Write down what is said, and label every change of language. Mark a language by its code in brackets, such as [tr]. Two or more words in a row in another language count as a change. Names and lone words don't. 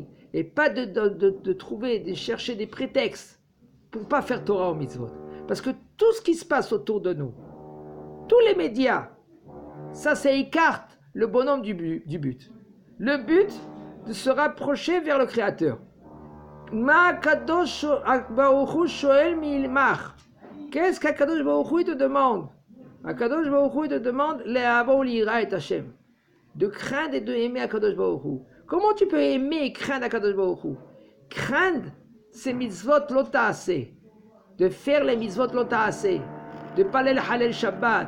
[fr] Et pas de trouver, de chercher des prétextes pour pas faire Torah au mitzvot. Parce que tout ce qui se passe autour de nous, tous les médias, ça écarte le bonhomme du but. Le but de se rapprocher vers le Créateur. [he] מה הקדוש ברוך הוא שואל מעמך. [fr] Qu'est-ce qu' [he] הקדוש ברוך הוא [fr] te demande? [he] הקדוש ברוך הוא [fr] te demande [he] לאהבה וליראה את השם. [fr] De craindre et de aimer [he] הקדוש ברוך הוא. [fr] Comment tu peux aimer et craindre [he] הקדוש ברוך הוא? [fr] Craindre, c'est [he] מצוות לא תעשה. [fr] De faire les [he] מצוות לא תעשה. [fr] De parler le [he] לחלל שבת.